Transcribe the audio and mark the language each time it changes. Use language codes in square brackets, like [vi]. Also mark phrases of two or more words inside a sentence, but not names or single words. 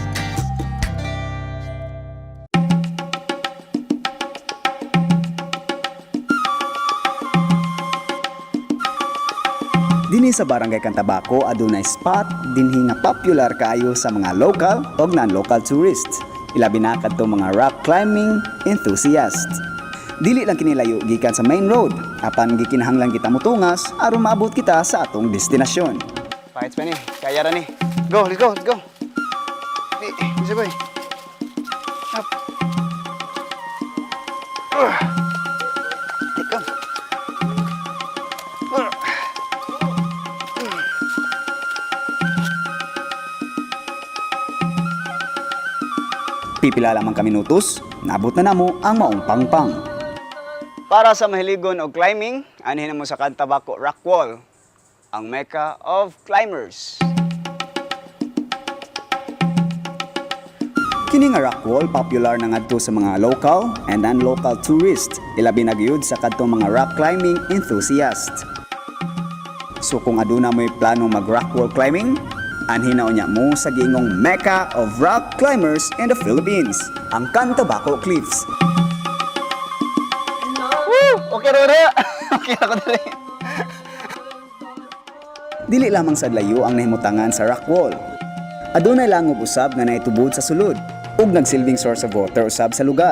[ceb] Dinhi sa Barangay Cantabaco adunay spot dinhi nga popular kaayo sa mga local ug [en] non-local tourists. [ceb] Ilabi na kadto mga [en] rock climbing enthusiasts. [ceb] Dili lang kini layo gikan sa [en] main road, [ceb] apan gikinahanglan kita motungas aron maabot kita sa atong destinasyon. Fights pa ni, kaya ra ni. [en] Go, let's go, let's go. Hey, boy. Up. Take on. [ceb] Pipila lamang ka minutos, naabot na namo ang maong pangpang. Para sa mahiligon og climbing, anhin mo sa Cantabaco Rock Wall, ang [en] mecca of climbers. [ceb] Kini nga [en] rock wall [ceb] popular na ngadto sa mga local and [en] non-local tourists, [ceb] ilabi na gyud sa kadtong mga [en] rock climbing enthusiasts. [ceb] So kung aduna mo'y plano mag [en] rock wall climbing, [ceb] anhin na unya mo sa giingong [en] mecca of rock climbers in the Philippines, [ceb] ang Cantabaco Cliffs. Woo! Okay ra. Okay ako dali. Dili lamang sa layo ang nahimutangan sa rock wall. Adunay langob usab nga naitubod sa sulod ug nagsilbing [en] source of water [ceb] usab sa lugar.